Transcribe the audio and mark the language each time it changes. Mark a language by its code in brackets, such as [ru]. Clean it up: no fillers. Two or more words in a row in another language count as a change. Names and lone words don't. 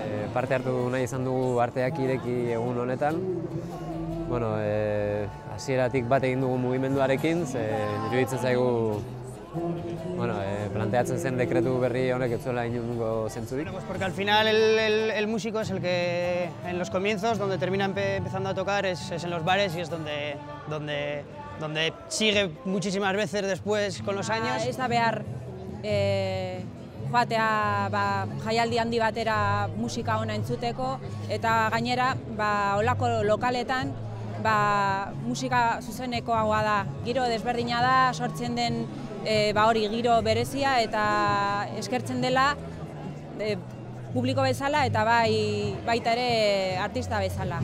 [eu] Parte hartu nahi izan dugu arteak ireki egun honetan. Hasieratik bat egin dugu mugimenduarekin, iruditzen zaigu planteatzen zen dekretu berri honek ez zuela inongo zentzurik. [es] Porque al final el músico es el que en los comienzos, donde termina empezando a tocar, es en los bares y es donde sigue muchísimas veces después con los años. [eu] Ez da behar joatea jaialdi handi batera musika ona entzuteko eta gainera holako lokaletan musika zuzenekoagoa da, giro desberdina da, sortzen den hori giro berezia eta eskertzen dela publiko bezala eta baita ere artista bezala.